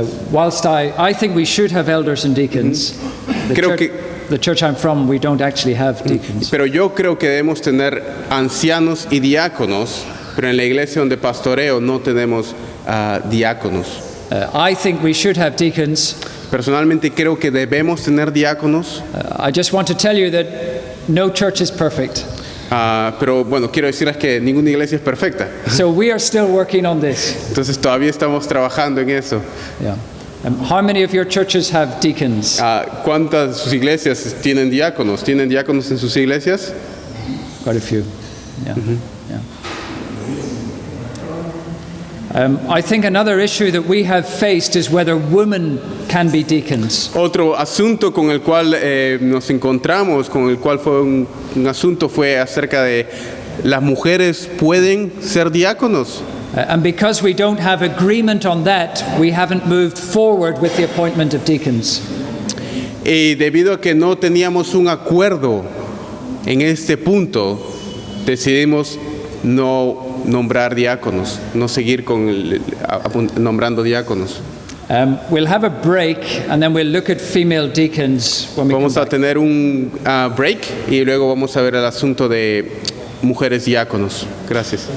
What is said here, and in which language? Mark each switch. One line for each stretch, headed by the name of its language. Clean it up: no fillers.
English: Whilst I think we should have elders and deacons, the church I'm from, we don't actually have deacons.
Spanish: Pero yo creo que debemos tener ancianos y diáconos, pero en la iglesia donde pastoreo no tenemos diáconos.
English: I think we should have deacons.
Spanish: Personalmente creo que debemos tener diáconos.
English: I just want to tell you that no church is perfect.
Spanish: Pero bueno, quiero decirles que ninguna iglesia es perfecta.
English: So we are still working on this.
Spanish: Entonces todavía estamos trabajando en eso.
English: Yeah. How many of your churches have deacons?
Spanish: ¿Cuántas de sus iglesias tienen diáconos? ¿Tienen diáconos en sus iglesias?
English: Quite a few. Yeah. Yeah. I think another issue that we have faced is whether women can be deacons.
Spanish: Otro asunto con el cual nos encontramos, con el cual fue un asunto fue acerca de las mujeres pueden ser diáconos.
English: And because we don't have agreement on that, we haven't moved forward with the appointment of deacons.
Spanish: Y debido a que no teníamos un acuerdo en este punto, decidimos no nombrar diáconos, no seguir con nombrando diáconos.
English: We'll have a break and then we'll look at female deacons when we
Spanish: Vamos
English: come
Spanish: a
English: back.
Spanish: tener un break y luego vamos a ver el asunto de mujeres diáconos. Gracias.